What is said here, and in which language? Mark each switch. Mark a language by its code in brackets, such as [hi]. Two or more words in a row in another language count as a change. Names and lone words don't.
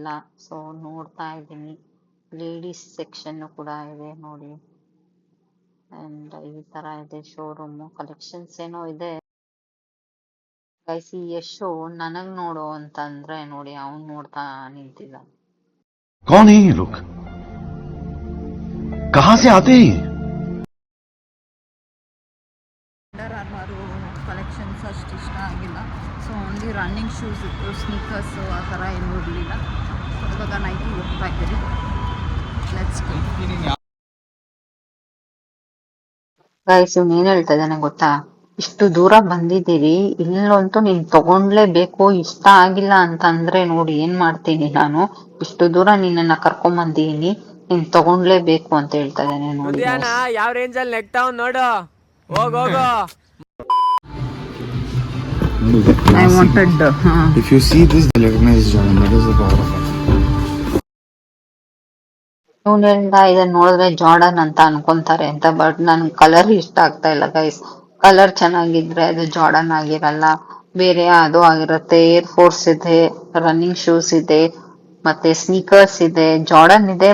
[kn] ಸೊ ನೋಡ್ತಾ ಇದ್ದೀನಿ. [en] ladies section [kn] ಕೂಡ ಇದೆ ನೋಡಿ. ಅಂಡ್ ಈ ತರ ಇದೆ ಶೋರೂಮ್. ಕಲೆಕ್ಷನ್ಸ್ ಏನೋ ಇದೆ. ಗೈಸ್ ಈ ಯಶು ನನಗ್ ನೋಡು ಅಂತಂದ್ರೆ ನೋಡಿ ಅವ್ನ್ ನೋಡ್ತಾ ನಿಂತಿದ್ದ. [hi] कौन है ये लोग? कहां से आते हैं ये? [kn] ಅಂಡರ್ ಆರ್ಮರು ಕಲೆಕ್ಷನ್ಸ್ ಅಷ್ಟು ಇಷ್ಟ ಆಗಿಲ್ಲ. ಸೊ [en] only running shoes [kn] ಇತ್ತು, ಸ್ನೀಕರ್ಸು ಆ ಥರ ಏನೂ ಇರಲಿಲ್ಲ. ಇವಾಗ ನೈಕಿ ಹೋಗ್ತಾ ಇದ್ದೀವಿ. [en] let's go. [kn] ಗೈಸ್ ಇವ್ನು ಏನ್ ಹೇಳ್ತಾ ಇದ್ದಾನೆ ಗೊತ್ತಾ, ಇಷ್ಟು ದೂರ ಬಂದಿದ್ದೀರಿ, ಇಲ್ಲಂತೂ ನೀನ್ ತಗೊಂಡ್ಲೇಬೇಕು, ಇಷ್ಟ ಆಗಿಲ್ಲ ಅಂತಂದ್ರೆ ನೋಡಿ ಏನ್ ಮಾಡ್ತೀನಿ ನಾನು, ಇಷ್ಟು ದೂರ ನಿನ್ನನ್ನ ಕರ್ಕೊಂಡ್ ಬಂದಿದ್ದೀನಿ, ನೀನ್ ತಗೊಂಡ್ಲೇಬೇಕು ಅಂತ ಹೇಳ್ತಾ ಇದ್ದಾನೆ ನೋಡಿ. ಯಾವ ರೇಂಜ್ ಅಲ್ಲಿ ನೆಕ್ತಾವ್ ನೋಡು, ಹೋಗು. [en] I wanted If you see this, they'll recognize Jordan. That is the power of it. [kn] ಇವ್ನು ಹೇಳ್ದ ಇದನ್ನ ನೋಡಿದ್ರೆ ಜಾರ್ಡನ್ ಅಂತ ಅನ್ಕೊಂತಾರೆ ಅಂತ, ಬಟ್ ನನ್ ಕಲರ್ ಇಷ್ಟ ಆಗ್ತಾ ಇಲ್ಲ ಗೈಸ್. ಕಲರ್ ಚೆನ್ನಾಗಿದ್ರೆ ಅದು ಜಾರ್ಡನ್ ಆಗಿರಲ್ಲ, ಬೇರೆ ಅದು ಆಗಿರುತ್ತೆ. ಏರ್ ಫೋರ್ಸ್ ಇದೆ, [en] running shoes [kn] ಇದೆ, ಮತ್ತೆ ಸ್ನೀಕರ್ಸ್ ಇದೆ, ಜಾರ್ಡನ್ ಇದೆ.